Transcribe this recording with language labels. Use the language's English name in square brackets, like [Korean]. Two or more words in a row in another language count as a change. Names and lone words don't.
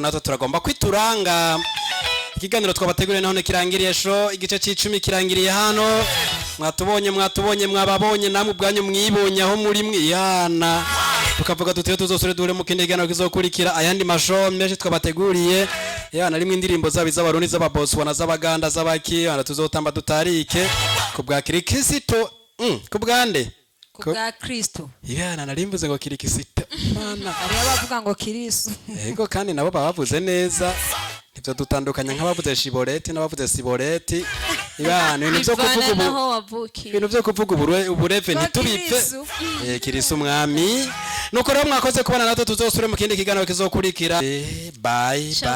[Rundi] natwe turagomba kwituranga ikiganiro twabateguriye naho kirangiriye sho igice c'10 kirangiriye hano mwatubonye mwababonye namwe ubwanyu mwibonye aho muri mwiyana tukavuga tuteye tuzosore dure mu kindi kiganiro kizokurikira ayandi masho menshi twabateguriye yana rimwe indirimbo z'abarundi z'ababotswana z'abaganda z'abaki yana tuzotamba dutarike kubwa kirikisito kubwande kubwa Kristo yana narimbuze ngo kirikisito mana ari abavuga ngo kirisu yego kandi nabo babavuze neza ivyo dutandukanya nk'abavuze shiboreti n'abavuze siboreti ibana ibintu byo kuvuga ubureve ntitubipfe kirisa umwami nuko rero mwakoze kubana natwe tuzosure mu kindi kiganiro kizokurikira bye